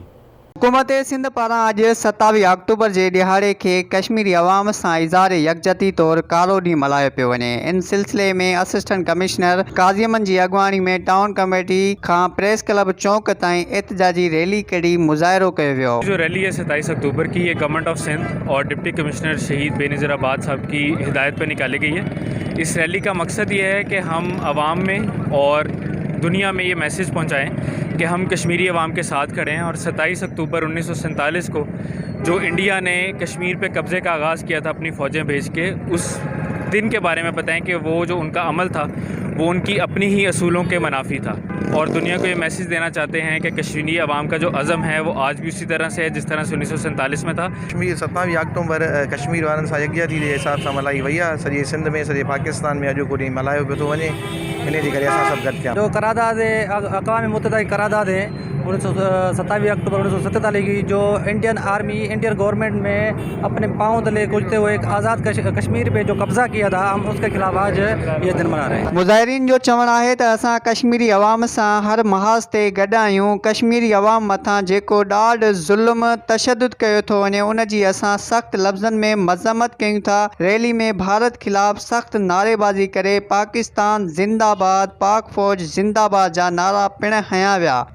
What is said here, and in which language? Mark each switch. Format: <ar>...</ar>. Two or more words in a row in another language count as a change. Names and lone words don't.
<sd>हुकूमत सिंध पारां अॼु 27 अक्टूबर जे ॾिहाड़े खे कश्मीरी अवाम सां इज़हार यकजहती तौरु कारो ॾींहुं मल्हायो पियो वञे। इन सिलसिले में असिस्टेंट कमिश्नर काज़ीअहमद जी अॻुवाणी में टाउन कमेटी खां प्रेस क्लब चौक ताईं एहतजाजी रैली कढी मुज़ाहिरो कयो वियो।</sd> <ur>جو ریلی ہے 27 اکتوبر کی، یہ</ur> <en>Government of Sindh</en> <ur>اور ڈپٹی کمشنر شہید بینظیر آباد صاحب کی ہدایت پر نکالی گئی ہے. اس ریلی کا مقصد یہ ہے کہ ہم عوام میں اور دنیا میں یہ میسج پہنچائیں کہ ہم کشمیری عوام کے ساتھ کھڑے ہیں اور 27 اکتوبر 1947 کو جو انڈیا نے کشمیر پہ قبضے کا آغاز کیا تھا اپنی فوجیں بھیج کے، اس دن کے بارے میں بتائیں کہ وہ جو ان کا عمل تھا وہ ان کی اپنی ہی اصولوں کے منافی تھا. اور دنیا کو یہ میسج دینا چاہتے ہیں کہ کشمیری عوام کا جو عزم ہے وہ آج بھی اسی طرح سے ہے جس طرح سے 1947 میں تھا.</ur> <sd>कश्मीर 27 अक्टूबर कश्मीर वारनि सां यकजहती जे हिसाब सां मल्हाई वई आहे। सॼे सिंध में सॼे पाकिस्तान में अॼु को ॾींहुं मल्हायो पियो थो वञे। इन जे करे असां सभु गॾु थिया।</sd> <ur>جو قرارداد اقوام متحدہ کی قرارداد ہے 27 اکتوبر 1947 کی، جو</ur> <en>Indian army Indian government</en> <ur>میں اپنے پاؤں تلے کچلتے ہوئے ایک آزاد کشمیر پہ جو قبضہ کیا تھا، ہم اس کے خلاف آج یہ دن منا رہے ہیں.</ur> <sd>मुज़ाहिरीन जो चवणु आहे त असां कश्मीरी अवाम सां हर महाज़ ते गॾु आहियूं। कश्मीरी अवाम मथां जेको ॾाढ ज़ुल्म तशद्दुद कयो थो वञे उन जी असां सख़्त लफ़्ज़नि में मज़म्मत कयूं था। रैली में भारत खिलाफ़ सख़्त नारेबाज़ी करे पाकिस्तान ज़िंदाबाद, पाक फ़ौज ज़िंदाबाद जा नारा पिणु हंया विया।</sd>